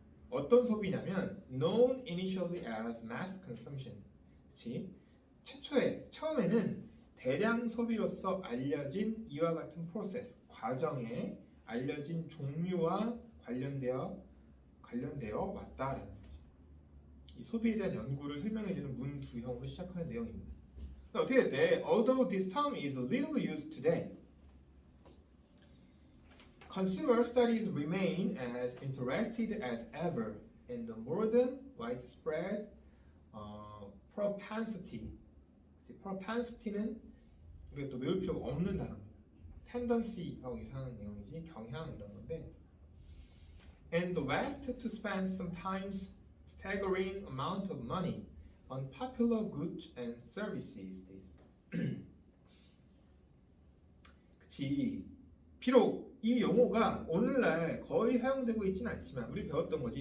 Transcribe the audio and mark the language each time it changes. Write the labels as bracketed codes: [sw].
[ko] 어떤 소비냐면 [en] known initially as mass consumption. [ko] 그치? 처음에는 대량 소비로서 알려진 이와 같은 프로세스, 과정에 알려진 종류와 관련되어 왔다라는 거죠. 이 소비에 대한 연구를 설명해주는 문 두 형으로 시작하는 내용입니다. 어떻게 됐대? [en] Although this term is little used today, consumer studies remain as interested as ever in the modern widespread propensity. [ko] propensity는 우리가 또 외울 필요가 없는 단어입니다. tendency하고 이상한 내용이지 경향 이런 건데. [en] And the West to spend sometimes staggering amount of money on popular goods and services. [ko] 그치. 비록 이 용어가 오늘날 거의 사용되고 있지는 않지만 우리 배웠던 거지.